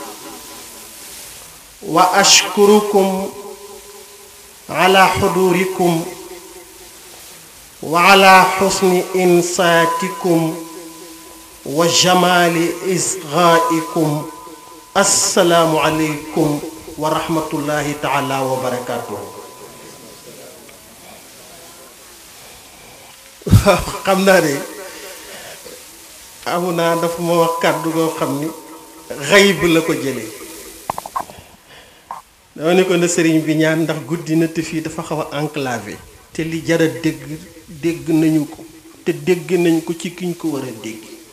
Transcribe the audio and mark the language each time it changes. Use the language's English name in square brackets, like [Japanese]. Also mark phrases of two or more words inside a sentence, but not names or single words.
[Arabic] وأشكركم على حضوركم وعلى حسن إنصاتكم وجمال إصغائكم. السلام عليكم ورحمة الله تعالى وبركاته. [Wolof] xam naa de amu naa dafa ma wax kàddu goo xam ni xayb la ko jëlee. dama ne ko na sëriñ bi ñaan ndax guddi na te fii dafa xaw a enclavé te li jara dégg nañu ko te dégg nañ ko ci kiñ ko war a dégg.